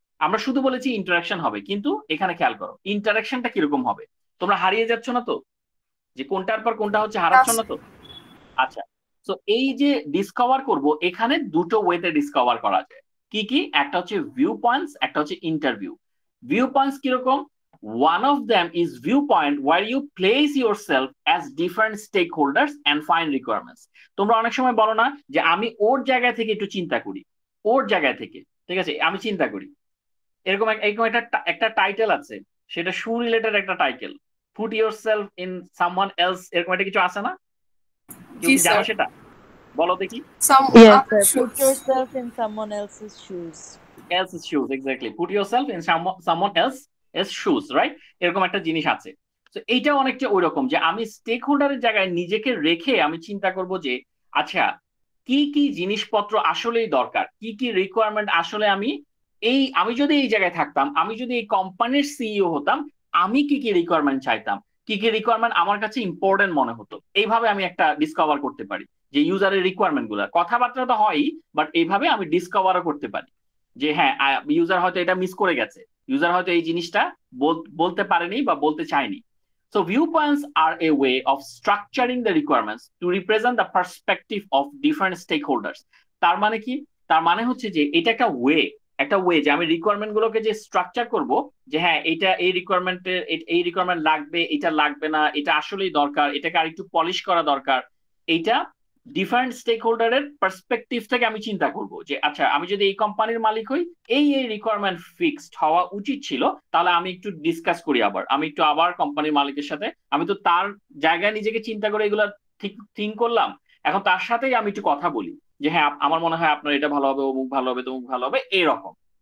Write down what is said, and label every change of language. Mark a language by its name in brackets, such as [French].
[Bangla] আমরা শুধু বলেছি ইন্টারাকশন হবে, কিন্তু এখানে খেয়াল করো ইন্টারাকশনটা কিরকম হবে। তোমরা হারিয়ে যাচ্ছ না তো, যে কোনটার পর কোনটা হচ্ছে, হারাচ্ছ না তো? আচ্ছা, সো এই যে ডিসকভার করব, এখানে দুটো ওয়েতে ডিসকভার করা যায়। কি কি? একটা হচ্ছে ভিউ পয়েন্টস, একটা হচ্ছে ইন্টারভিউ। ভিউ পয়েন্টস কিরকম? [English] One of them is viewpoint where you place yourself as different stakeholders and find requirements. [Bangla] তোমরা অনেক সময় বলো না যে আমি ওর জায়গা থেকে একটু চিন্তা করি, ওর জায়গা থেকে, ঠিক আছে, আমি চিন্তা করি। এরকম এরকম একটা টাইটেল আছে, সেটা শু রিলেটেড একটা title, [English] put yourself in someone else, [Bangla] এরকম একটা কিছু আছে না? কেউ জি কি জানো স্যার সেটা? বলো দেখি। [English] Yes, sir. Put yourself in someone else's shoes. Else's shoes, exactly. Put yourself in someone else's shoes, right? [Bangla] এরকম একটা জিনিস আছে। তো এইটা অনেকটা ওই রকম যে আমি স্টেক হোল্ডারের জায়গায় নিজেকে রেখে আমি চিন্তা করব যে আচ্ছা কি কি জিনিসপত্র আসলেই দরকার, কি কি রিকোয়ারমেন্ট আসলে আমি যদি এই জায়গায় থাকতাম, আমি যদি এই কোম্পানির সিইও হতাম, আমি কি কি রিকোয়ারমেন্ট চাইতাম, কি কি রিকোয়ারমেন্ট আমার কাছে ইম্পর্টেন্ট মনে হতো। এইভাবে আমি একটা ডিসকভার করতে পারি যে ইউজারের রিকোয়ারমেন্ট গুলা, কথাবার্তা তো হয়ই, বাট এইভাবে আমি ডিসকভারও করতে পারি যে হ্যাঁ ইউজার হয়তো এটা মিস করে গেছে, ইউজার হয়তো এই জিনিসটা বলতে পারেনি বা বলতে চায়নি। [English] So viewpoints are a way of structuring the requirements to represent the perspective of different stakeholders. [Bangla] তার মানে কি? তার মানে হচ্ছে যে এটা একটা ওয়ে যে আমি রিকোয়ারমেন্ট গুলোকে যে স্ট্রাকচার করব যে হ্যাঁ এটা এই রিকোয়ারমেন্ট লাগবে, এটা লাগবে না, এটা আসলেই দরকার, এটাকে আরেকটু পলিশ করা দরকার। এইটা ডিফারেন্ট স্টেক হোল্ডারের পার্সপেক্টিভ থেকে আমি চিন্তা করব যে আচ্ছা আমি যদি এই কোম্পানির মালিক হই, এই রিকোয়ারমেন্ট ফিক্সড হওয়া উচিত ছিল, তাহলে আমি একটু ডিসকাস করি, আমি একটু আবার কোম্পানির মালিকের সাথে, আমি তো তার জায়গায় নিজেকে চিন্তা করে এগুলো থিঙ্ক করলাম, এখন তার সাথেই আমি একটু কথা বলি যে হ্যাঁ আমার মনে হয় আপনার এটা ভালো হবে, অমুক ভালো হবে, তমুক ভালো হবে, এরকম।